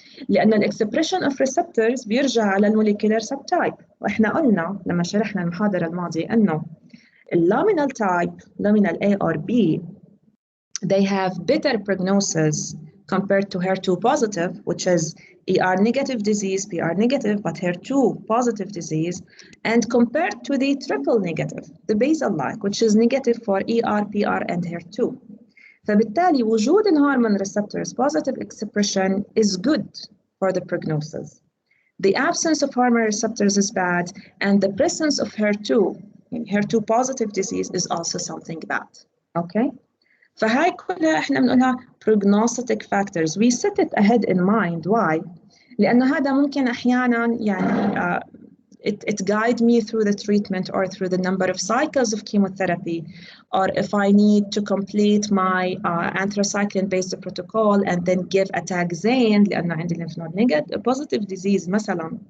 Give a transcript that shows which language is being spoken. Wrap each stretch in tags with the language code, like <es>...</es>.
<ar>لأن الإكسبريشن</ar> <en>of receptors</en> <ar>بيرجع على الموليكولار subtype، وإحنا قلنا لما شرحنا المحاضرة الماضية أنه</ar> <en>الluminal type, luminal A or B, they have better prognosis compared to HER2 positive, which is ER negative disease, PR negative, but HER2 positive disease, and compared to the triple negative, the basal-like, which is negative for ER, PR, and HER2.</en> <ar>فبالتالي وجود</ar> <en>الهرمone receptors positive expression is good for the prognosis. The absence of hormone receptors is bad, and the presence of HER2 positive disease is also something bad. Okay?</en> <ar>فهاي كلها احنا بنقولها</ar> <en>prognostic factors. We set it ahead in mind. Why?</en> <ar>لأنه هذا ممكن أحيانا يعني</ar> <en>it guide me through the treatment or through the number of cycles of chemotherapy, or if I need to complete my anthracycline-based protocol and then give a taxane</en> <ar>لأنه عندي</ar> <en>lymph node negative positive disease مثلا.</en>